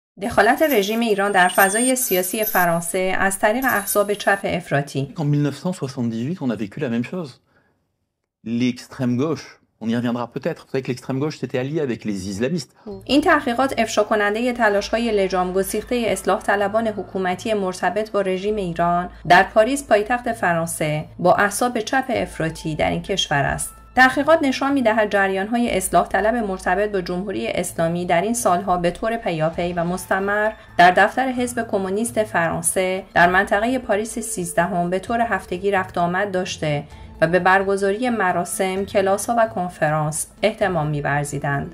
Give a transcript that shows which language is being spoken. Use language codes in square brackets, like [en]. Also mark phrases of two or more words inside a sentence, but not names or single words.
[fa] دخالت رژیم ایران در فضای سیاسی فرانسه از طریق احزاب چپ افراطی. [fr] En 1978, on a vécu la même chose. L'extrême gauche, on y reviendra peut-être. Vous savez que l'extrême gauche s'était alliée avec les islamistes. [fa] این تحقیقات افشا کننده تلاش‌های لجام گسیخته اصلاح طلبان حکومتی مرتبط با رژیم ایران در پاریس پایتخت فرانسه با احزاب چپ افراطی در این کشور است. تحقیقات نشان می‌دهد جریان‌های اصلاح طلب مرتبط با جمهوری اسلامی در این سالها به طور پیاپی و مستمر در دفتر حزب کمونیست فرانسه در منطقه پاریس 13 به طور هفتگی رفت آمد داشته و به برگزاری مراسم، کلاس‌ها و کنفرانس اهتمام می‌ورزیدند.